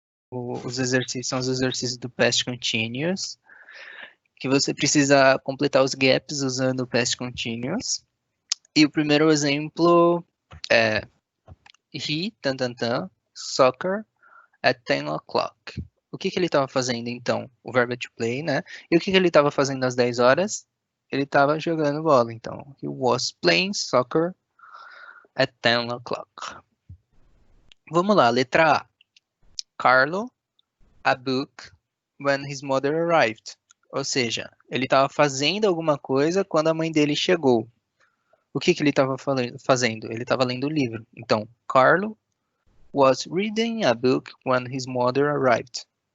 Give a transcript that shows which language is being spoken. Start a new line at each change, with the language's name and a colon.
Portuguese: Os exercícios são os exercícios do past continuous, que você precisa completar os gaps usando o past continuous. E o primeiro exemplo é
English: he, soccer, at 10 o'clock.
Portuguese: O que ele estava fazendo, então? O verbo to play, né? E o que ele estava fazendo às 10 horas? Ele estava jogando bola, então.
English: He was playing soccer at 10 o'clock.
Portuguese: Vamos lá, letra A.
English: Carlo, a book, when his mother arrived.
Portuguese: Ou seja, ele estava fazendo alguma coisa quando a mãe dele chegou. O que ele estava fazendo? Ele estava lendo o livro.
English: Então, Carlo was reading a book when his mother arrived.